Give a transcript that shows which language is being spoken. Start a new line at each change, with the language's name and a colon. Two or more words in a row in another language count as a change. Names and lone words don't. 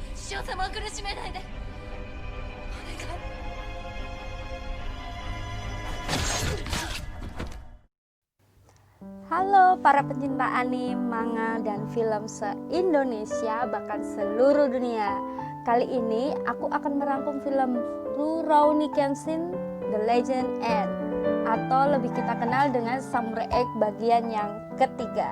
Japanese: シオ様を苦しめないで。お願い。
Indonesian: Halo para pencinta anime, manga, dan film se-Indonesia bahkan seluruh dunia. Kali ini aku akan merangkum film Rurouni Kenshin The Legend End, atau lebih kita kenal dengan Samurai X bagian yang ketiga.